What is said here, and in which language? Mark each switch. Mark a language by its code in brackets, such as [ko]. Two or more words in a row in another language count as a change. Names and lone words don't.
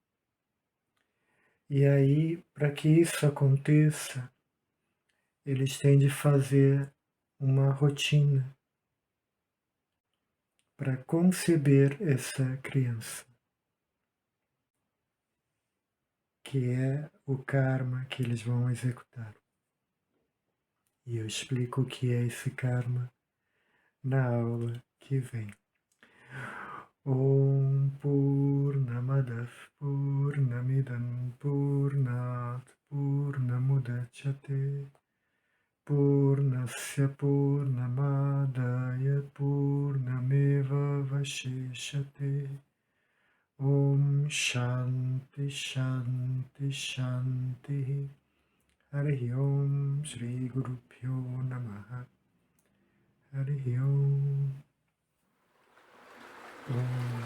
[pt] E aí, para que isso aconteça, eles têm de fazer uma rotina para conceber essa criança, que é o karma que eles vão executar. E eu explico o que é esse karma na aula que vem. [sa] ॐ पूर्णमदः पूर्णमिदं पूर्णात् पूर्णमुदच्यते पूर्णस्य पूर्णमादाय पूर्णमेव अवशिष्यते ॐ शान्तिः शान्तिः शान्तिः हरिः ॐ श्री गुरु भ्यो नमः हरिः ॐ ॐ